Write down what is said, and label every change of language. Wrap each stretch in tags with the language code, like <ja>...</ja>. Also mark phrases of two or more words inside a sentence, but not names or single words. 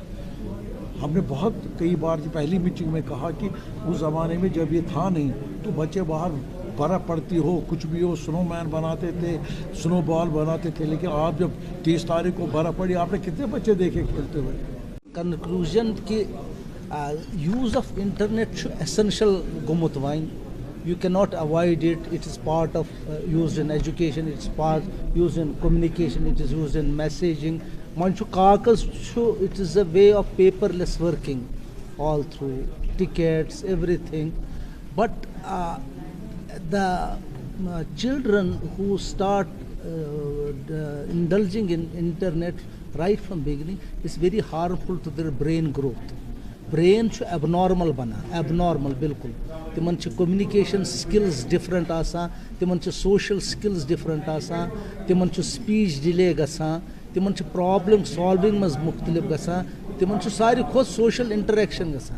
<ur>ہم نے بہت کئی بار پہلی میٹنگ میں کہا کہ اس زمانے میں جب یہ تھا نہیں تو بچے باہر برف پڑتی ہو, کچھ بھی ہو, سنو مین بناتے تھے, سنو بال بناتے تھے. لیکن آپ جب 30 تاریخ کو برف پڑی, آپ نے کتنے بچے دیکھے کھیلتے ہوئے؟</ur> <ks>کنکلوژن کہ</ks> <en>use of internet</en> <ks>چھُ ایسنشل گوٚمُت وۄنۍ.</ks> <en>You cannot avoid it. It is part of used in education. It is part used in communication. It is used in messaging.</en> <ks>منٛز کاغذ چھُ,</ks> <en>it is a way of paperless working all through tickets, everything. But the children who start indulging in internet right from beginning is very harmful to their brain growth.</en> <ks>برین چھُ ایبنارمل بنان, ایبنارمل بالکل. تمن چھِ</ks> <en>communication skills different</en> <ks>آسان, تمن چھِ</ks> <en>social skills different</en> <ks>آسان, تمن چھُ</ks> <en>speech delay</en> <ks>گژھان, تمن چھِ</ks> <en>problem solving</en> <ks>منٛز مختلف گژھان, تمن چھُ ساروی کھۄتہٕ</ks> <en>social interaction</en> <ks>گژھان.</ks>